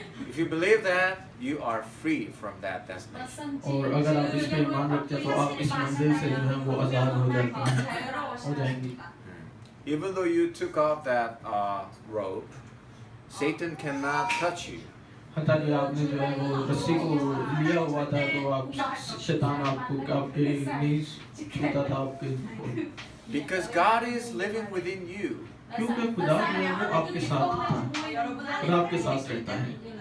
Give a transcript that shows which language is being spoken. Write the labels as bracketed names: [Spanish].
[English] If you believe that, you are free from that destination. [Hindi] और अगर आप इस पे ईमान रखते हैं तो आप इस मंजिल से जो है वो आज़ाद हो जाती हैं, हो जाएंगी। [English] Even though you took off that rope, Satan cannot touch you. [Hindi] हता कि आपने जो है वो रस्सी को लिया हुआ था तो आप शैतान आपको आपके नहीं छूता था आपके को। [English] Because God is living within you. [Hindi] क्योंकि खुदा जो है वो आपके साथ था, खुदा आपके साथ रहता है।